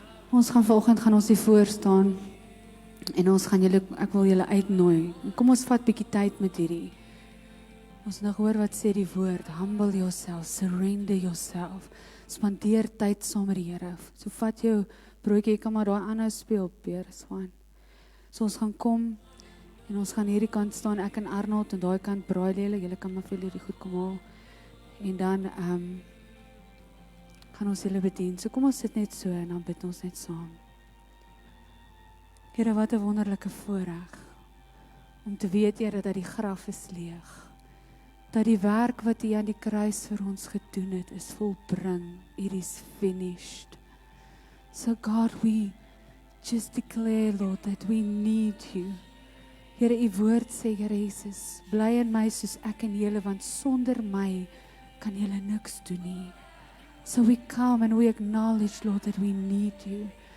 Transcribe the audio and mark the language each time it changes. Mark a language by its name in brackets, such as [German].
[Afrikaans] Ons gaan vanoggend hier voor staan en ons gaan julle, ek wil julle uitnooi. Kom ons vat bietjie tyd met hierdie. Ons nou hoor wat sê die woord, [English] humble yourself, surrender yourself. [Afrikaans] Spandeer tyd saam met die Here. So vat jou broodjie, jy kan maar daai aanhou speel, Peer, is fyn. So ons gaan kom en ons gaan hierdie kant staan, ek en Arnold en daai kant Braille, julle kan maar vir julle goed kom haal. En dan gaan ons julle bedien. So kom ons sit net so en dan bid ons net saam. Here, wat 'n wonderlike voorreg om te weet, Here, dat die graf is leeg. Dat die werk wat U aan die kruis vir ons gedoen het, is volbring. [English] It is finished. So God, we just declare, Lord, that we need you. [Afrikaans] Here, U woord sê, Here Jesus, bly in my soos ek in julle, want sonder my kan julle niks doen nie. [English] So we come and we acknowledge, Lord, that we need you.